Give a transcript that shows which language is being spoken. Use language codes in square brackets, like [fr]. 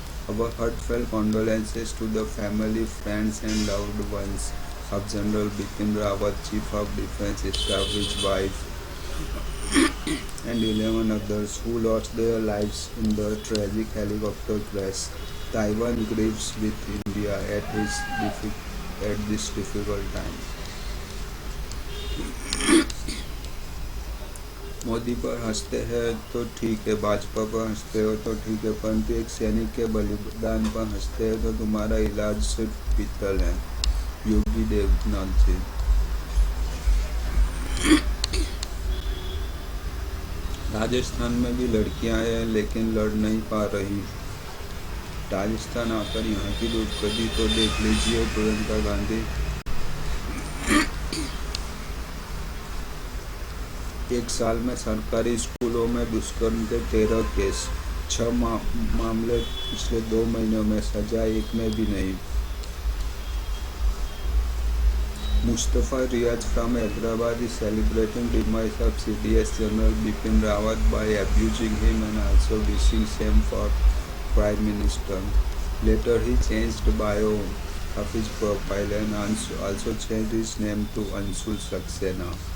[en] Our heartfelt condolences to the family, friends and loved ones of General Bipin Rawat, Chief of Defence Staff, his wife, and 11 others who lost their lives in the tragic helicopter crash. Taiwan grieves with India at this difficult time. [hi] Modi पर हंसते हैं तो ठीक है, भाजपा पर हंसते हो तो ठीक है, परंतु एक सैनिक के बलिदान पर हंसते हैं तो तुम्हारा इलाज सिर्फ पीतल है। योगी देवनाथ जी। राजस्थान में भी लड़कियां हैं लेकिन लड़ नहीं पा रही। राजस्थान आकर यहाँ की दुर्गति तो देख लीजिए। प्रियंका गांधी। एक साल में सरकारी स्कूलों में दुष्कर्म के 13 केस, 6 मामले पिछले 2 महीनों में, सजा एक में भी नहीं। [en] Mustafa Riaz from Hyderabad is celebrating demise of CDS General Bipin Rawat by abusing him and also wishing same for Prime Minister. Later he changed bio of his profile and also changed his name to Anshul Saxena.